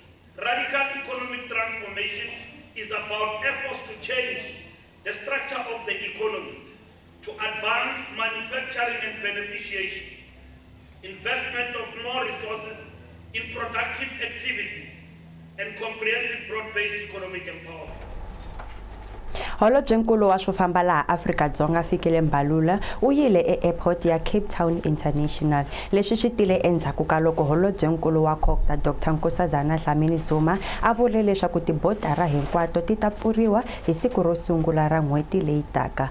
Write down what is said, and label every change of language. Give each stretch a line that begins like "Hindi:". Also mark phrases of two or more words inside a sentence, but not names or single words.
English: Radical economic transformation is about efforts to change the structure of the economy, to advance manufacturing and beneficiation, investment of more resources in productive activities, and comprehensive broad-based economic empowerment.
Tsonga: Holobye nkulu wa swo famba laha Afrika-Dzonga fikile Mbalula u yile e-airport ya Cape Town International. Leswi swi tile endzhaku ka loko holobye nkulu wa COGTA Dr. Nkosazana Dlamini-Zuma a vule leswaku tibodara hinkwato ti ta pfuriwa hi siku ro sungula ra n'hweti leyi taka.